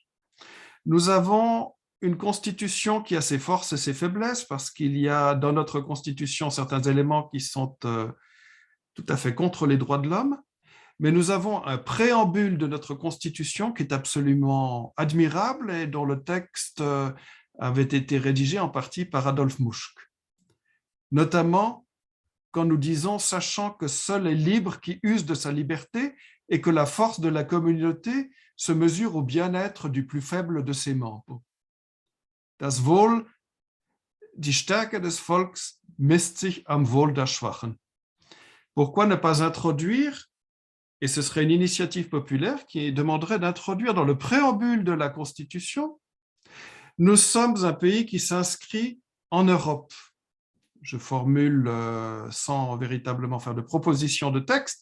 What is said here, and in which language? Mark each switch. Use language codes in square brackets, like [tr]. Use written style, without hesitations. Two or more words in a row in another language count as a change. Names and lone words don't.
[fr] Nous avons une constitution qui a ses forces et ses faiblesses parce qu'il y a dans notre constitution certains éléments qui sont tout à fait contre les droits de l'homme, mais nous avons un préambule de notre constitution qui est absolument admirable et dont le texte avait été rédigé en partie par Adolphe Mouchk. Notamment quand nous disons « sachant que seul est libre qui use de sa liberté et que la force de la communauté se mesure au bien-être du plus faible de ses membres. [de] Das Wohl, die Stärke des Volks misst sich am Wohl der Schwachen. [fr] » Pourquoi ne pas introduire, et ce serait une initiative populaire qui demanderait d'introduire dans le préambule de la Constitution, nous sommes un pays qui s'inscrit en Europe. Je formule sans véritablement faire de proposition de texte.